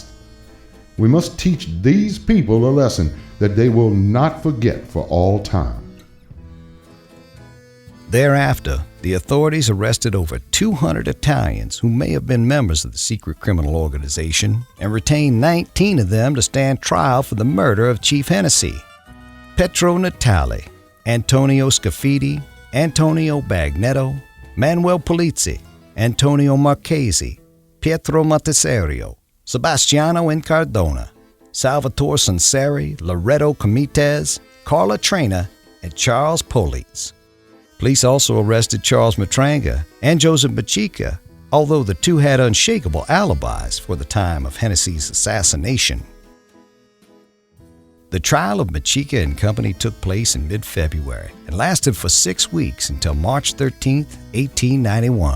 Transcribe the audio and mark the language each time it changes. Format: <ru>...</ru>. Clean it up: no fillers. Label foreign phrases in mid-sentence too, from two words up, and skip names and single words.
<en>We must teach these people a lesson that they will not forget for all time. Thereafter, the authorities arrested over 200 Italians who may have been members of the secret criminal organization and retained 19 of them to stand trial for the murder of Chief Hennessy. Petro Natali, Antonio Scafidi, Antonio Bagnetto, Manuel Polizzi, Antonio Marchesi, Pietro Monteserio, Sebastiano Incardona, Salvatore Sanseri, Loretto Comites, Carla Traina, and Charles Poliz. Police also arrested Charles Matranga and Joseph Macheca, although the two had unshakable alibis for the time of Hennessy's assassination. The trial of Macheca and company took place in mid-February and lasted for 6 weeks until March 13, 1891.</en>